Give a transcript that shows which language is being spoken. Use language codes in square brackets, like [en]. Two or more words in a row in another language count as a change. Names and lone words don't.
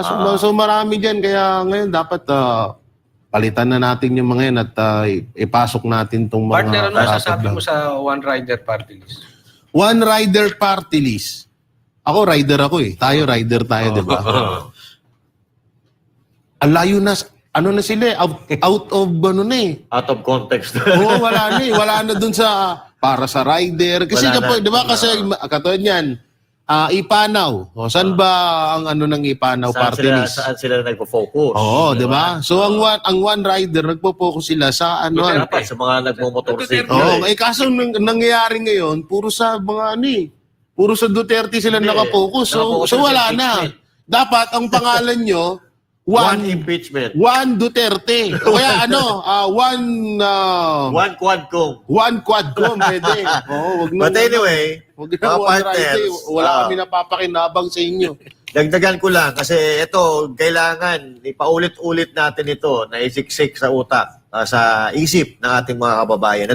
[tl] So marami dyan, kaya ngayon dapat palitan na natin yung mga yan at ipasok natin itong mga... Partner, ano masasabi mo sa One Rider Party List? One Rider Party List. Ako, rider ako eh. Tayo, rider tayo, diba? Ang layo na, na sila eh, [en] out of Out of context. [tl] Oo, wala na eh. Wala na dun sa para sa rider. Kasi di ba kasi katulad niyan, Ipanaw. O, saan ba ang ng Ipanaw party list? Saan sila nagpo-focus? Oo, di ba? So ang one rider nagpo-focus sila sa Dapat sa mga nagmo-motorsiklo. Oo, kaso nangyayari ngayon, puro sa mga puro sa Duterte sila nakapokus. So wala na. Dapat ang pangalan nyo, [en] One impeachment. [tl] One Duterte. O kaya one Quadcom. One Quadcom, pwede. Wag na. [en] But anyway, [tl] Wag mga partners, wala kami napapakinabang sa inyo. dagdagan ko lang kasi ito, kailangan ipaulit-ulit natin ito na isiksik sa utak, sa isip ng ating mga kababayan.